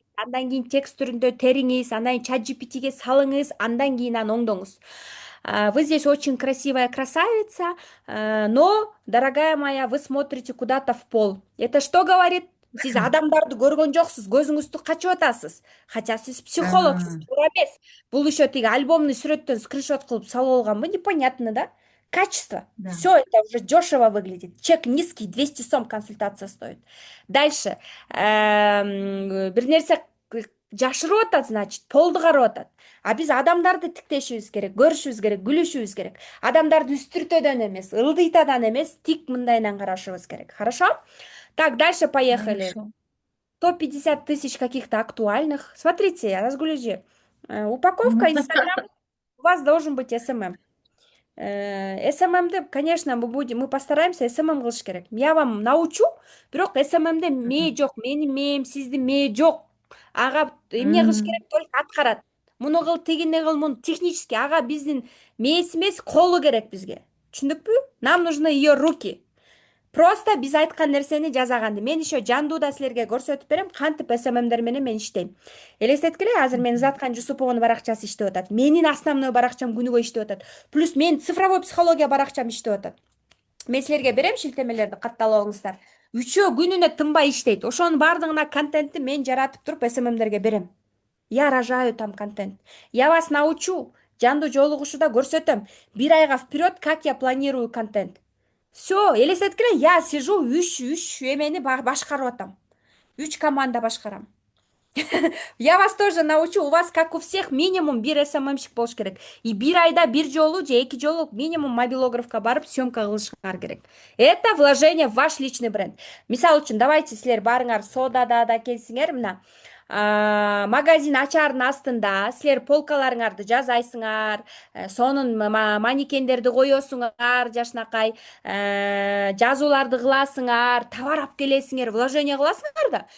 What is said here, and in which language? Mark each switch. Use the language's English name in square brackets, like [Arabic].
[Kyrgyz] Андан кийин текст түрүндө териңиз, андан кийин чат GPT'ге салыңыз, андан кийин аны оңдоңуз. [Russian] Вы здесь очень красивая красавица, но, дорогая моя, вы смотрите куда-то в пол. Это что говорит? [Kyrgyz] Сиз адамдарды көргөн жоксуз, көзүңүздү качып атасыз. [Russian] Хотя [Kyrgyz] сиз психологсуз, А, туура эмес. Бул [Russian] еще [Kyrgyz] тиги альбомный сүрөттөн скриншот кылып салып алганбы, [Russian] непонятно, да? Качество. да. Все это уже дешево выглядит. Чек низкий, 200 сом консультация стоит. [Kyrgyz] Дальше. Бир нерсе жашырып атат, [Russian] значит, [Kyrgyz] полду карап атат. А биз адамдарды тиктешибиз керек, көрүшүбүз керек, күлүшүбүз керек. Адамдарды үстүртөдөн эмес, ылдыйтадан эмес, тик мындайынан карашыбыз керек. [Russian] Хорошо? Так, дальше поехали. Хорошо. 150 тысяч каких-то актуальных. Смотрите, Разгулежи, упаковка Инстаграм, у вас должен быть СММ. СММді, конечно, мы постараемся СММ [Kyrgyz] кылыш керек. [Russian] Я вам научу, [Kyrgyz] бирок СММде мээ жок, менин мээм, сиздин мээ жок. Ага эмне кылыш М, керек, [Russian] только [Kyrgyz] аткарат. Муну кыл, тигине кыл, муну технически. Ага биздин мээси эмес, колу керек бизге. Түшүндүкпү? [Russian] Нам нужны ее руки. [Kyrgyz] Просто биз айткан нерсени жасаганды. Мен [Russian] еще [Kyrgyz] жандууда силерге көрсөтүп берем, кантип СММдер менен мен иштейм. Элестеткиле, азыр мен Заткан Жусупованын баракчасы иштеп атат. Менин [Russian] основной [Kyrgyz] баракчам күнүгө иштеп атат. Плюс менин цифровой психология баракчам иштеп атат. Мен силерге берем шилтемелерди, катталып. Үчөө күнүнө тынбай иштейт. Ошонун баардыгына контентти мен жаратып туруп СММдерге берем. [Russian] Я рожаю там контент. Я вас научу. [Kyrgyz] Жандуу жолугушууда көрсөтөм. Бир айга [Russian] вперед, как я планирую контент. Все, [Kyrgyz] элестеткиле, [Russian] я сижу [Kyrgyz] үч эмени башкарып атам. 3 команда башкарам. [Russian] Я вас тоже научу. [Kyrgyz] У вас, как у всех, минимум бир СММщик болуш керек. [Russian] И [Kyrgyz] бир айда бир жолу же 2 жолу [Russian] минимум [Kyrgyz] мобилографка барып съемка кылышыңар керек. [Russian] Это вложение в ваш личный бренд. [Kyrgyz] Мисалы үчүн, [Russian] давайте [Kyrgyz] силер барыңар содада да келсиңер, мына магазин ачаардын астында силер полкаларыңарды жасайсыңар, сонун манекендерди коесуңар, жашынакай жазууларды кыласыңар, товар алып келесиңер, вложение кыласыңар да.